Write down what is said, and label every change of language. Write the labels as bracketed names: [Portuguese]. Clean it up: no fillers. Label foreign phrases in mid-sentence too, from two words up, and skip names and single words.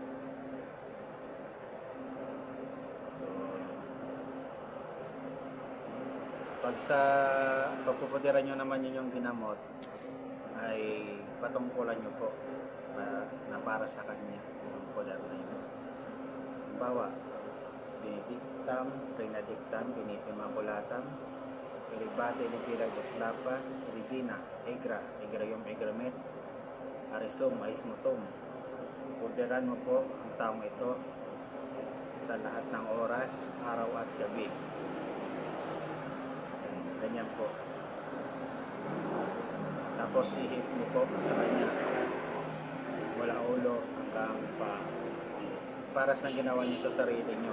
[Filipino] So, pag sa pagpupudiran nyo naman yun yung ginamot, ay patungkulan nyo po na para sa kanya yung poder na yun. Bawa, [Latin] Benedictam, Benedictam, Biniti, Maculatam, Ilibate, Ilibila, Gotlapa, Ilibina, Egra, Egrayom, Egramet, Arizom, Aismotom. [Filipino] Poderan mo po ang taong ito sa lahat ng oras, araw at gabi. Ganyan po. Tapos ihip mo po sa kanya mula ulo hanggang pa paras na ginawa niyo sa sarili niyo.